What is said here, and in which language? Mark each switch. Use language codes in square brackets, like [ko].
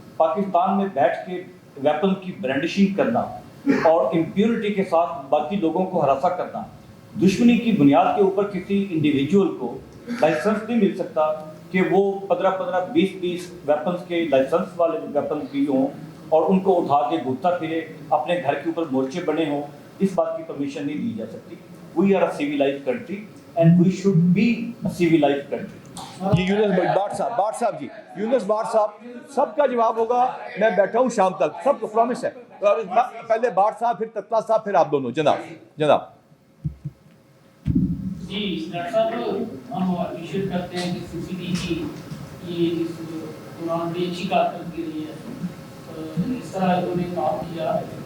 [ur] پاکستان میں بیٹھ کے ویپن کی برانڈشنگ کرنا اور امپیورٹی کے ساتھ باقی لوگوں کو ہراساں کرنا, دشمنی کی بنیاد کے اوپر کسی انڈیویجول کو لائسنس نہیں مل سکتا کہ وہ 15 20 ویپنس کے لائسنس والے ویپنس بھی ہوں اور ان کو اٹھا کے گھومتا پھرے, اپنے گھر کے اوپر مورچے بنے ہوں. اس بات کی پرمیشن نہیں دی جا سکتی. [en] We are a civilized country and we should be a civilized country. [ur] جی Yunus but صاحب جی یونس بٹ صاحب سب کا جواب ہوگا, میں بیٹھا ہوں شام تک, سب کو پرومس ہے. پہلے بٹ صاحب پھر تتلا صاحب پھر آپ دونوں. جناب جی ڈاکٹر صاحب, ہم اپریشیٹ کرتے ہیں کہ سی سی ڈی کی یہ اس دوران بھی اچھی کارکردگی کی رہی ہے, اس طرح انہوں نے کام کیا.